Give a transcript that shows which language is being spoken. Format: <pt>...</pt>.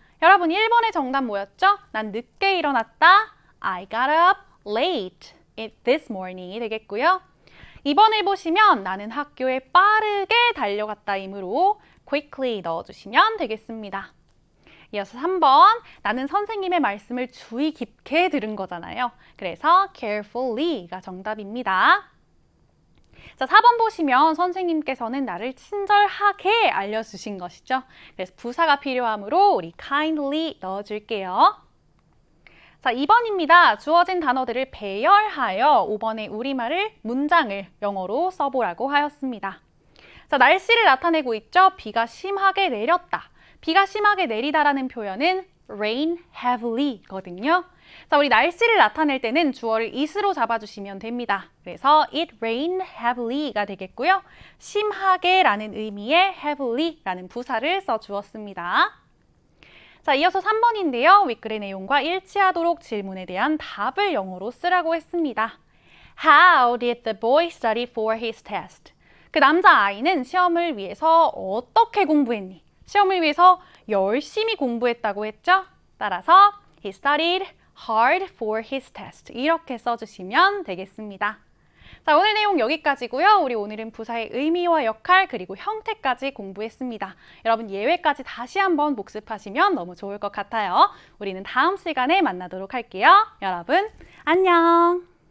<ko>여러분 1번의 정답 뭐였죠? 난 늦게 일어났다.</ko> <en>I got up late this morning이</en> <ko>되겠고요. 2번을 보시면 나는 학교에 빠르게 달려갔다 이므로 quickly 넣어주시면 되겠습니다. 이어서 3번, 나는 선생님의 말씀을 주의 깊게 들은 거잖아요. 그래서 carefully가 정답입니다. 자, 4번 보시면 선생님께서는 나를 친절하게 알려주신 것이죠. 그래서 부사가 필요하므로 우리 kindly 넣어줄게요. 자, 2번입니다. 주어진 단어들을 배열하여 5번의 우리말을 문장을 영어로 써보라고 하였습니다. 자, 날씨를 나타내고 있죠. 비가 심하게 내렸다. 비가 심하게 내리다라는 표현은 rain heavily거든요. 자, 우리 날씨를 나타낼 때는 주어를 it으로 잡아주시면 됩니다. 그래서</ko> <en>it rained heavily</en> <ko>가 되겠고요. 심하게라는 의미의 heavily라는 부사를 써주었습니다. 자, 이어서 3번인데요. 윗글의 내용과 일치하도록 질문에 대한 답을 영어로 쓰라고 했습니다.</ko> <en>How did the boy study for his test?</en> <ko>그 남자아이는 시험을 위해서 어떻게 공부했니? 시험을 위해서 열심히 공부했다고 했죠? 따라서</ko> <en>he studied hard for his test.</en> <ko>이렇게 써주시면 되겠습니다. 자, 오늘 내용 여기까지고요. 우리 오늘은 부사의 의미와 역할 그리고 형태까지 공부했습니다. 여러분 예외까지 다시 한번 복습하시면 너무 좋을 것 같아요. 우리는 다음 시간에 만나도록 할게요. 여러분 안녕.</ko>